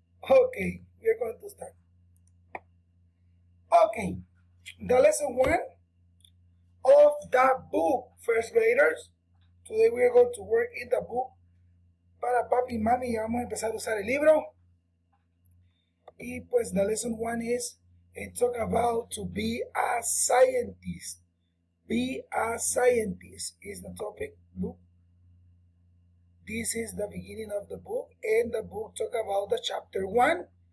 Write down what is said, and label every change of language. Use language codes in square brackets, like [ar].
[en] Okay, we are going to start. Okay, the lesson 1 of the book, first graders. Today we are going to work in the book. [es] Para papi y mami ya vamos a empezar a usar el libro. Y pues [en] the lesson 1 is talk about to be a scientist. Be a scientist is the topic. Look, this is the beginning of the book, and the book talk about the chapter 1.